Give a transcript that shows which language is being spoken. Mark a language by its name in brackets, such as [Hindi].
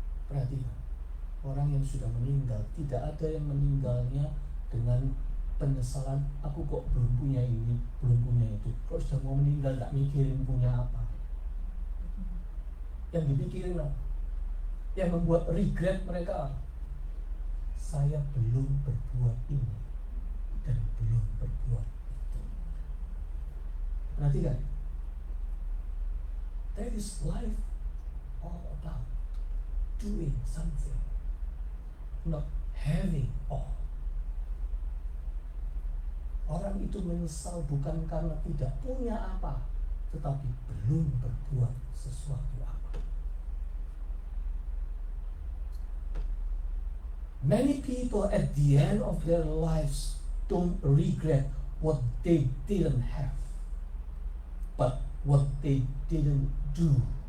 [Indonesian] Perhatikan, orang yang sudah meninggal, tidak ada yang meninggalnya dengan penyesalan, aku kok belum punya ini, belum punya itu. Kok sudah mau meninggal tak mikirin punya apa. Yang dipikirin apa? Yang membuat regret mereka, saya belum berbuat ini dan belum berbuat itu. Perhatikan, [English] that is life all about doing something, not having all. [Indonesian] Orang itu menyesal bukan karena tidak punya apa, tetapi belum berbuat sesuatu apa. [English] Many people at the end of their lives don't regret what they didn't have, but what they didn't do.